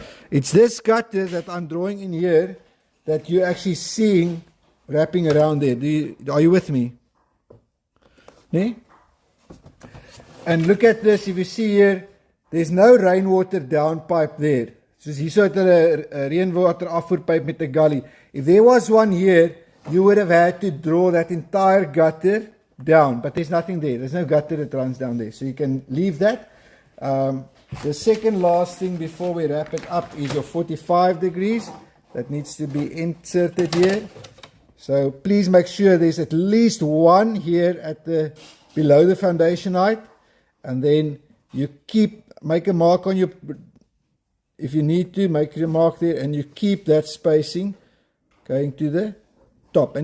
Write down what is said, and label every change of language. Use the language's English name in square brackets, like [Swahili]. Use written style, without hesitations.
[English] It's this gutter that I'm drawing in here that you're actually seeing wrapping around there. Are you with me? Nee? And look at this, if you see here, there's no rainwater downpipe there. [Afrikaans] Soos hier so het hulle 'n reënwater afvoerpyp met 'n gully. [English] If there was one here, you would have had to draw that entire gutter down, but there's nothing there. There's no gutter that runs down there, so you can leave that. The second last thing before we wrap it up is your 45 degrees. That needs to be inserted here. So please make sure there's at least one here at the below the foundation height, and then you make a mark on your, if you need to, make your mark there, and you keep that spacing going to the top.